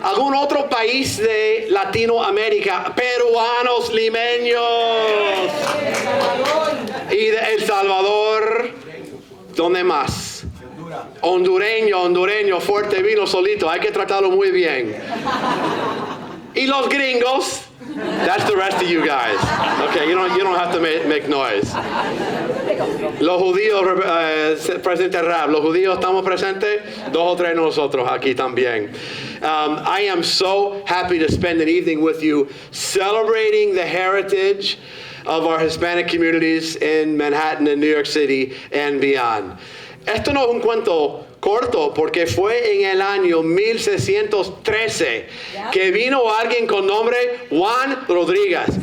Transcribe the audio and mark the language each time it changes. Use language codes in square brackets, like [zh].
[es] ¿Algún otro país de Latinoamérica? Peruanos, limeños. Y de El Salvador. ¿Dónde más? Hondureño, fuerte vino solito. Hay que tratarlo muy bien. Y los gringos. [en] That's the rest of you guys. Okay, you don't have to make noise. [es] Los judíos, Presidente Rabb, los judíos estamos presentes, 2 o 3 nosotros aquí también. [en] I am so happy to spend an evening with you celebrating the heritage of our Hispanic communities in Manhattan and New York City and beyond. [es] Esto no es un cuento corto, porque fue en el año 1613 que vino alguien con nombre Juan Rodríguez.